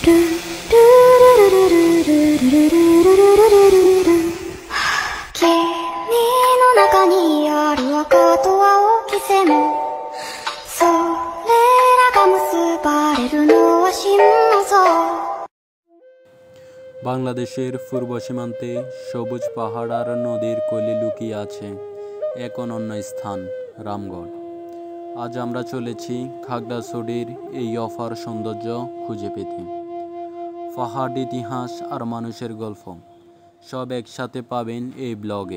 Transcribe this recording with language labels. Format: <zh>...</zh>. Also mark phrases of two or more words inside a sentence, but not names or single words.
<ja>中にある赤と青き線それらが結ばれるのは心の像</ja> <bn>বাংলাদেশের পূর্ব সীমান্তে সবুজ পাহাড় আর নদীর কোলে লুকিয়ে আছে এক অনন্য স্থান রামগড়। আজ আমরা চলেছি খাগড়াছড়ির এই অপার সৌন্দর্য খুঁজে পেতে। পাহাড়, ইতিহাস আর মানুষের গল্প সব একসাথে পাবেন এই ব্লগে।</bn>